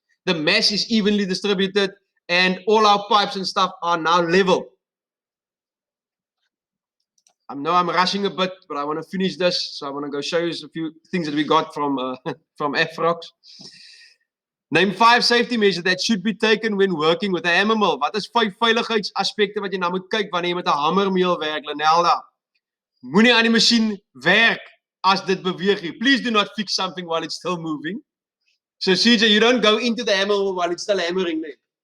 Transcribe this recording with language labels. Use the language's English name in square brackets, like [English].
[English] The mass is evenly distributed and all our pipes and stuff are now level. I know I'm rushing a bit, but I want to finish this, so I want to go show you a few things that we got from Afrox. Name 5 safety measures that should be taken when working with a hammer mill. [Afrikaans] Wat is 5 veiligheidsaspekte wat jy nou moet kyk wanneer jy met 'n hamermill werk, Lanelda? Moenie aan die masjien werk as dit beweeg nie. [English] Please do not fix something while it's still moving. So CJ, you don't go into the hammer mill while it's still hammering nie.